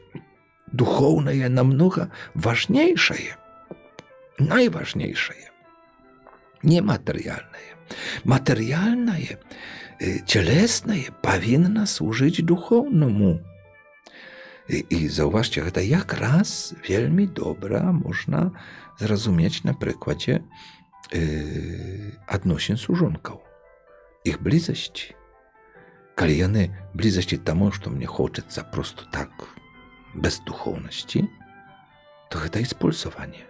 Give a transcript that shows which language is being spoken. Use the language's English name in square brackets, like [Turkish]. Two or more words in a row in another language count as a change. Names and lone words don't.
[Polish] Duchowne jest namnogo ważniejsze, najważniejsze, niematerialne. Materialne, cielesne powinno służyć duchownemu. I zauważcie, [Belarusian] гэта якраз вельмі добра можна зразумець на прыкладзе адносін сужонкаў, іх блізасці. Калі яны блізасці таму, што мне хочацца просто так, без духоўнасці, то гэта использование.